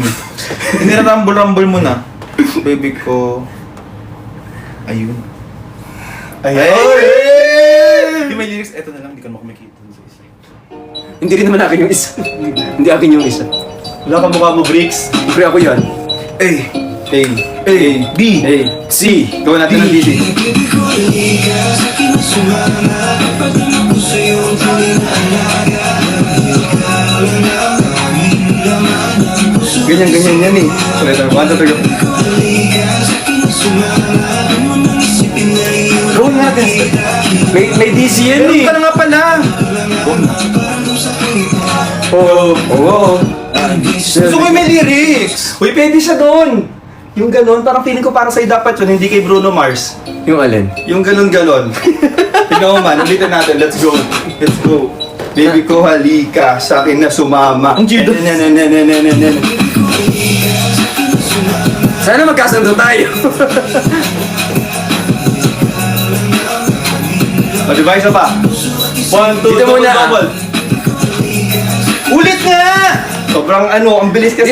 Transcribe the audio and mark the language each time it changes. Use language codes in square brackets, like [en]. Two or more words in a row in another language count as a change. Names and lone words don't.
[tl] Hindi na rumble mo na. Baby ko. Ayun. Ay! Hindi may lyrics. Eto na lang, hindi ka naman kumikita sa isa. Hindi rin naman akin yung isa. Hindi akin yung isa. Wala ka mukha mo, Bricks. Siyempre ako yan. A. A. A. B. A. C. Gawin natin ng DC. Ganyan yan eh. Ulit, 1, 2, 3. Gawin natin. May DC yan Meron eh. ka na nga pala. Oo. Oo. Gusto ko yung may lyrics. Uy, pwede siya doon. Yung ganon, parang feeling ko para sa'yo dapat yun, hindi kay Bruno Mars. Yung alin? Yung ganon-ganon. Tignan mo man, ulitin natin. [en] Let's go. Let's go. [tl] Baby ko, halika. Sa akin na sumama. Ang Gio. Sana magkasundo tayo. O, diba isa pa? 1, 2, Dito muna. double. Ulit nga! Sobrang ang bilis kasi.